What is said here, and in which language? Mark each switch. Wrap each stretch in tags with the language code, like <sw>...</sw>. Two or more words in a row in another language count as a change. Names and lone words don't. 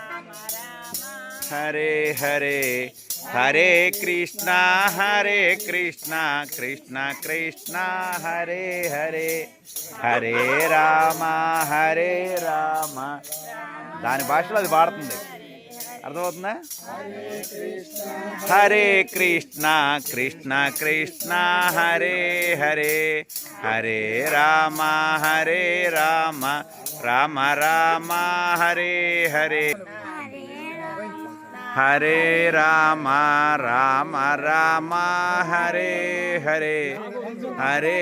<sa>హరే హరే హరే కృష్ణ హరే కృష్ణ కృష్ణ కృష్ణ హరే హరే హరే రామ హరే రామ.</sa> <te>దాని భాషలో అది పాడుతుంది, అర్థమవుతుందా?</te> <sa>హరే కృష్ణ కృష్ణ కృష్ణ హరే హరే హరే రామ హరే రామ రామ రామ హరే హరే హరే రామ రామ రామ హరే హరే హరే</sa>